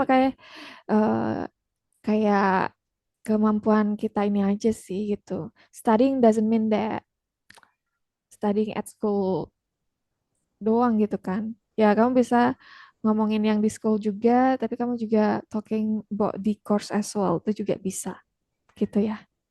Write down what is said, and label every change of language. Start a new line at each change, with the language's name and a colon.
Indonesian: makanya kayak kemampuan kita ini aja sih gitu.
English: Studying doesn't mean that studying at school
Indonesian: doang gitu kan. Ya, kamu bisa ngomongin yang di school juga, tapi kamu juga
English: talking about the course as well,
Indonesian: itu juga bisa gitu ya.